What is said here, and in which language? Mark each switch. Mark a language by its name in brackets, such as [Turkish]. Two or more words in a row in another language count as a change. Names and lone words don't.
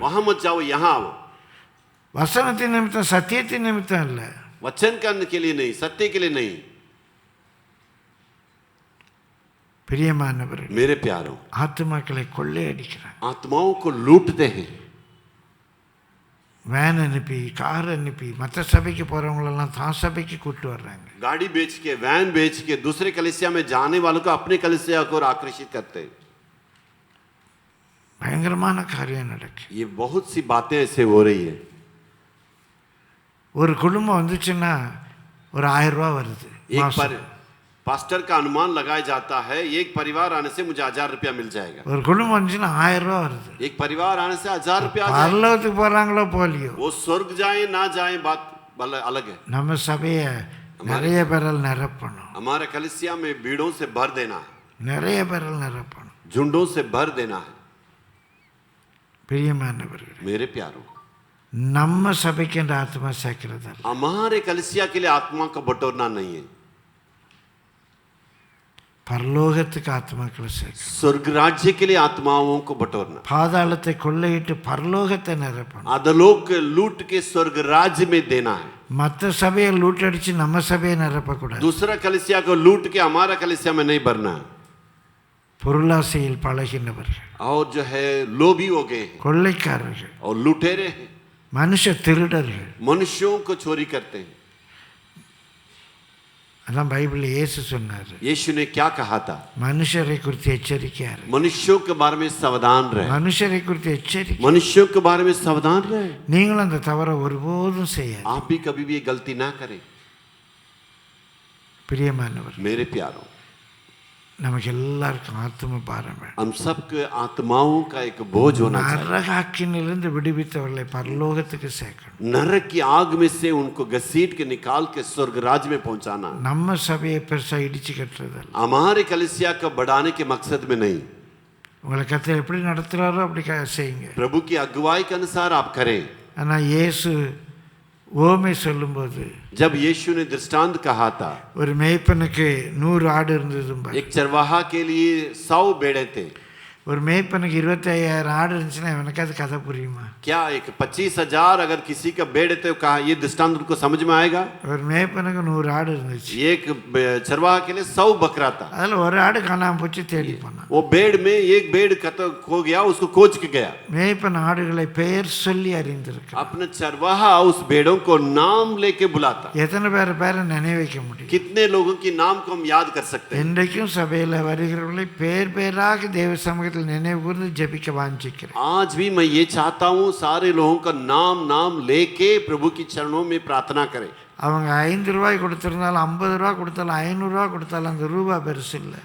[Hindi] वहां मत जाओ, यहाँ आओ. [Tamil] வசனத்தின் நிமித்தம், சத்தியத்தின் நிமித்தம் இல்ல. [Hindi] वचन करने के लिए नहीं, सत्य के लिए नहीं. [Tamil] பிரியமானவர்கள், [Hindi] मेरे प्यारों, [Tamil] ஆத்துமாக்களை கொள்ளையடிக்கிறாங்க. [Hindi] आत्माओं को लूटते हैं. [Tamil] வேன் அனுப்பி, கார் அனுப்பி, மற்ற சபைக்கு போறவங்களெல்லாம் தான் சபைக்கு கூட்டு வர்றாங்க. [Hindi] गाड़ी बेच के, वैन बेच के दूसरे कलीसिया में जाने वालों को अपने कलीसिया को आकर्षित करते हैं. [Tamil] பயங்கரமான காரியம் நடக்கு. [Hindi] ये बहुत सी बातें ऐसे हो रही है. [Tamil] ஒரு குடும்பம் வந்துச்சுன்னா ஒரு 1000 ரூபாய் வருது. [Hindi] पास्टर का अनुमान लगाया जाता है, एक परिवार आने से मुझे 1000 रुपया मिल जाएगा. [Tamil] ஒரு குடும்பம் வந்துச்சுன்னா 1000 ரூபாய் வருது. [Hindi] एक परिवार आने से 1000 रुपया आ जाएगा. [Tamil] பரலோகத்துக்கு போறாங்களோ போலியோ, [Hindi] वो स्वर्ग जाए ना जाए बात अलग है. [Tamil] நம்ம சபையை நிறைய பேரால் நிரப்பணும். [Hindi] हमारे कलीसिया में भीड़ों से भर देना है, [Tamil] நிறைய பேரால் நிரப்பணும். [Hindi] झुंडों से भर देना है. [Tamil] பிரியமானவர்கள், [Hindi] मेरे प्यारों, [Tamil] நம்ம சபைக்கு என்ற ஆத்மா சேர்க்கிறது அல்ல. [Hindi] हमारे कलीसिया के लिए आत्मा का बटोरना नहीं है, [Tamil] பரலோகத்துக்கு ஆத்மாக்களை சேர்க்க. [Hindi] स्वर्ग राज्य के लिए आत्माओं को बटोरना. [Tamil] பாதாளத்தை கொள்ளையிட்டு பரலோகத்தை நிரப்பணும். [Hindi] अधोलोक लूट के स्वर्ग राज्य में देना है. [Tamil] மற்ற சபையை லூட்டடிச்சு நம்ம சபையை நிரப்பக்கூடாது. [Hindi] दूसरा कलीसिया को लूट के हमारा कलीसिया में नहीं भरना है. [Tamil] பொருளாசையில் பழகினவர்கள், [Hindi] और जो है लोभी हो गए हैं [Tamil] கொள்ளைக்காரர்கள், [Hindi] और लुटेरे हैं, [Tamil] மனுஷ திருடர்கள். [Hindi] मनुष्यों को चोरी करते हैं. [Tamil] அதான் பைபிளில் இயேசு சொன்னார், [Hindi] यीशु ने क्या कहा था? [Tamil] மனுஷரை குறித்து எச்சரிக்கையாரு. [Hindi] मनुष्यों के बारे में सावधान रहे. [Tamil] மனுஷரை குறித்து எச்சரிக்கை. [Hindi] मनुष्यों के बारे में सावधान रहे. [Tamil] நீங்களும் அந்த தவறை ஒருபோதும் செய்யாது. [Hindi] आप भी कभी भी ये गलती ना करें. [Tamil] பிரியமானவர், [Hindi] मेरे प्यारों, [Tamil] நமக்கு எல்லாருக்கும் ஆத்ம பாரம் வேணும். [Hindi] हम सबके आत्माओं का एक बोझ होना चाहिए. [Tamil] நரகாக்கினிலிருந்து விடுவித்தவர்களை பரலோகத்துக்கு சேர்க்கணும். [Hindi] नरक की आग में से उनको घसीट के निकाल के स्वर्ग राज्य में पहुंचाना. [Tamil] நம்ம சபையை பெருசா இடிச்சு கட்டுறதல்ல. [Hindi] हमारे कलीसिया को बढ़ाने के मकसद में नहीं. [Tamil] உங்களை கர்த்தர் எப்படி நடத்துறாரோ அப்படி செய்யுங்க. [Hindi] प्रभु की अगुवाई के अनुसार आप करें. [Tamil] ஆனா இயேசு ஓமை சொல்லும்போது, [Hindi] जब यीशु ने दृष्टांत कहा था, [Tamil] ஒரு மேய்ப்பனுக்கு 100 ஆடு இருந்தது. [Hindi] एक चरवाहा के लिए 100 भेड़ें थे. [Tamil] ஒரு மேய்ப்பனுக்கு 25,000 ஆடு இருந்துச்சுன்னா எனக்கு அது கதை புரியுமா? [Hindi] क्या एक 25,000 अगर किसी का बेड़ है तो कहा ये दृष्टांत उनको समझ में आएगा? [Tamil] ஒரு மேய்ப்பனுக்கு 100 ஆடு இருந்துச்சு. [Hindi] एक चरवाहा के लिए 100 बकरा था. [Tamil] அதில் ஒரு ஆடு காணாமல் போச்சு, தேடி போனான். [Hindi] वो बेड़ में एक बेड़ खो गया, उसको खोज के गया. [Tamil] மேய்ப்பன் ஆடுகளை பெயர் சொல்லி அறிந்திருக்கு. [Hindi] अपने चरवाहा उस भेड़ों को नाम लेके बुलाता. [Tamil] எத்தனை பேரை நினைவு வைக்க முடியும்? [Hindi] कितने लोगों की नाम को हम याद कर सकते हैं? [Tamil] இன்றைக்கும் சபையில் வருகிறவர்களை பேர் பேராக தேவ சமூகத்தில் நினைவு கூர்ந்து ஜெபிக்க வாஞ்சிக்கிறேன். [Hindi] आज भी मैं ये चाहता हूँ सारे लोगों का नाम लेके प्रभु की चरणों में प्रार्थना करें. [Tamil] அவங்க 5 ரூபாய் கொடுத்திருந்தாலும் 50 ரூபா கொடுத்தாலும் 500 ரூபா கொடுத்தாலும் அந்த ரூபா பெருசு இல்லை.